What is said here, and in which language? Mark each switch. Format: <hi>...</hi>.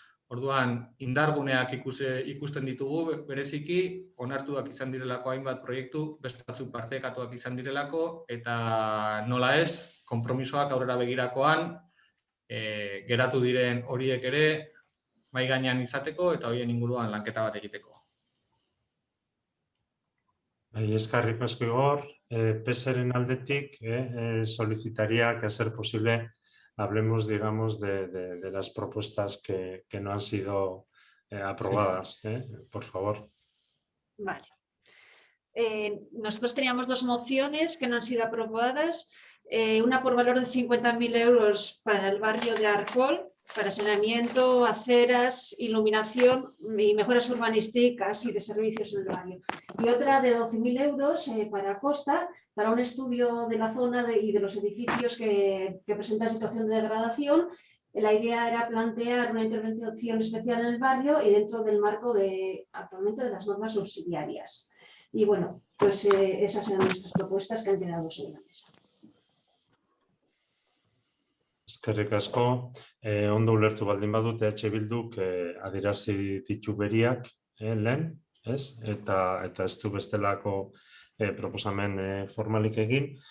<eu>Orduan, indarguneak ikusten ditugu bereziki, onartuak izan direlako hainbat proiektu, beste batzuk partekatuak izan direlako, eta nola ez, konpromisoak aurrera begirakoan, geratu diren horiek ere, mahai gainean izateko eta horien inguruan lanketa bat egiteko. Eskerrik asko Igor, PSren aldetik</eu> <es>solicitaría que a ser posible hablemos, digamos, de las propuestas que no han sido aprobadas, por favor. Vale. Nosotros teníamos 2 mociones que no han sido aprobadas, una por valor de 50.000 euros para el barrio de Arcol, para saneamiento, aceras, iluminación y mejoras urbanísticas y de servicios en el barrio. Y otra de 12.000 euros para Costa, para un estudio de la zona y de los edificios que presentan situación de degradación. La idea era plantear una intervención especial en el barrio y dentro del marco actualmente de las normas subsidiarias. Y bueno, pues esas eran nuestras propuestas que han quedado sobre la mesa.</es> <eu>Eskerrik asko, ondo ulertu baldin badut Bilduk adierazi ditu beriak lehen, eta ez du bestelako proposamen formalik egin.</eu>